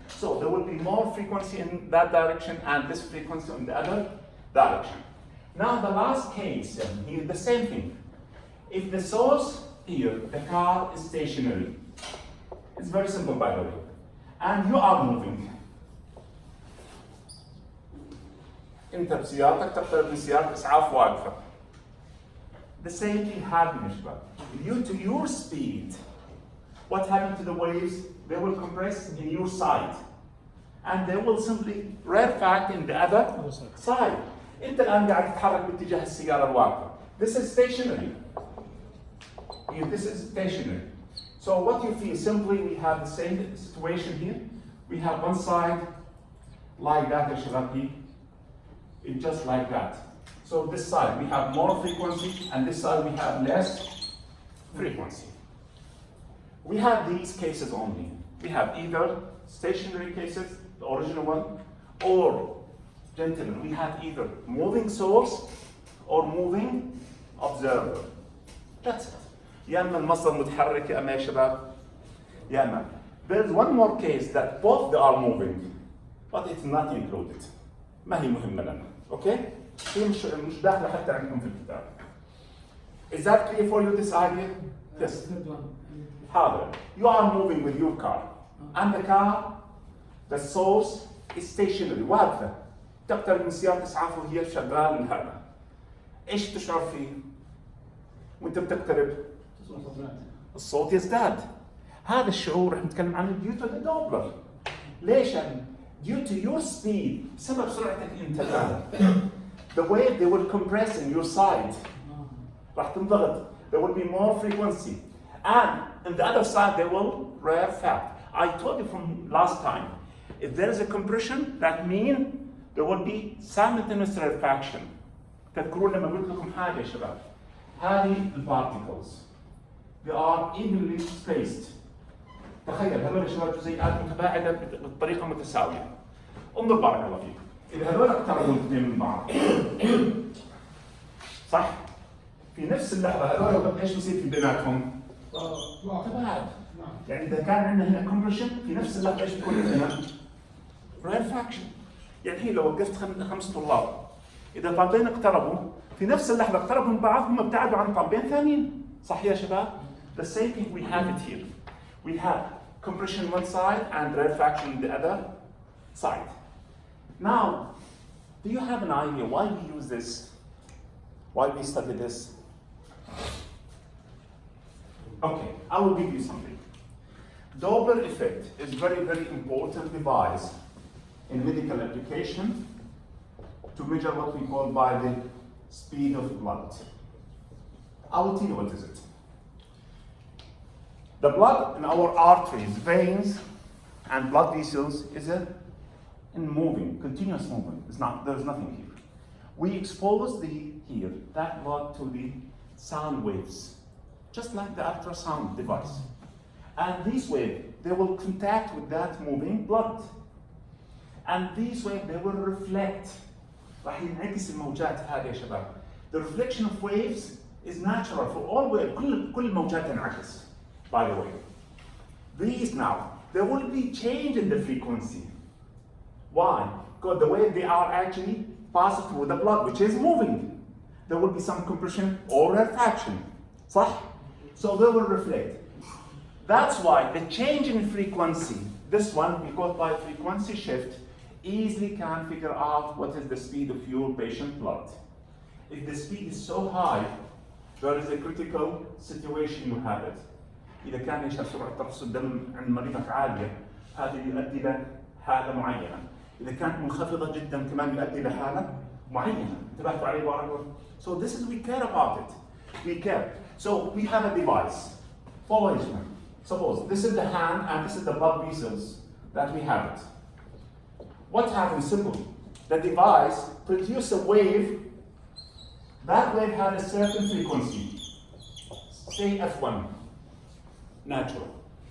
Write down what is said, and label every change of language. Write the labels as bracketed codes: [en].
[en] So there will be more frequency in that direction and this frequency in the other direction. Now the last case, here the same thing. If the source here, the car is stationary, it's very simple by the way, and you are moving. [ar] انت بسيارتك تقترب من سيارة اسعاف واقفة. [en] The same thing happened, due to your speed. What happened to the waves? They will compress in your side. And they will simply rarefact in the other side. [ar] انت الآن قاعد تتحرك باتجاه السيارة الواقفة. [en] This is stationary. This is stationary. So what you feel, simply we have the same situation here. We have one side like that, [ar] يا شباب. [en] It's just like that. So this side we have more frequency, and this side we have less frequency. We have these cases only. We have either stationary cases, the original one, or, gentlemen, we have either moving source or moving observer. That's it. [ar] يا اما المصدر متحرك يا اما يا شباب يا اما. [en] There's one more case that both they are moving, but it's not included. [ar] ما هي مهمة لنا. [en] Okay? [ar] هي مش داخلة حتى عندكم في الكتاب. [en] Is that clear for you, this idea? Yes. [ar] حاضر. [en] You are moving with your car. And the car, the source is stationary. [ar] واقفة. تقترب من سيارة إسعاف وهي شغال من هذا. إيش تشعر فيه؟ وأنت بتقترب؟ الصوت يزداد. هذا الشعور رح نتكلم عنه [en] due to the Doppler. [ar] ليش؟ [en] Due to your speed, [ar] بسبب سرعتك أنت الآن. [en] The wave they will compress in your side. [ar] راح تنضغط. [en] There will be more frequency. And on the other side they will rarefact. I told you from last time, if there is a compression, that means there will be simultaneous rarefaction. [ar] تذكرون لما قلت لكم حاجة يا شباب. هذه البارتيكلز [en] they are evenly spaced. [ar] تخيل هذول يا شباب جزيئات متباعدة بطريقة متساوية. انظر بارك الله فيك. إذا هذول اقتربوا الاثنين من بعض. صح؟ في نفس اللحظة هذول ايش بصير في بيناتهم؟ تباعد. يعني إذا كان عندنا هنا compression في نفس اللحظة ايش بيكون عندنا؟ rarefaction. يعني الحين لو وقفت 5 طلاب إذا طالبين اقتربوا في نفس اللحظة اقتربوا من بعض هم ابتعدوا عن طالبين ثانيين. صح يا شباب؟ [en] The same thing we have it here. We have compression one side and rarefaction the other side. Now, do you have an idea why we use this? Why we study this? Okay, I will give you something. Doppler effect is very, very important device in medical application to measure what we call by the speed of blood. I will tell you what is it. The blood in our arteries, veins, and blood vessels is in moving, continuous movement. There's nothing here. We expose that blood to the sound waves, just like the ultrasound device. And these waves, they will contact with that moving blood. And these waves, they will reflect. [ar] راح ينعكس الموجات هذه يا شباب. [en] The reflection of waves is natural for all waves. [ar] كل الموجات تنعكس. [en] By the way, these now, there will be change in the frequency. Why? Because the way they are actually passed through the blood, which is moving. There will be some compression or refraction. [ar] صح? [en] So they will reflect. That's why the change in frequency, this one, because by frequency shift, easily can figure out what is the speed of your patient blood. If the speed is so high, there is a critical situation you have it. [ar] إذا كان يشوف سرعة ترسل الدم عند مريضك عالية، هذا يؤدي إلى حالة معينة. إذا كانت منخفضة جدا كمان يؤدي إلى حالة معينة. انتبهتوا علي بارك. [en] So this is, we care about it. We care. So we have a device. Follow this one. Suppose this is the hand and this is the blood vessels that we have it. What happens? Simple. The device produces a wave. That wave had a certain frequency. Say F1. Natural.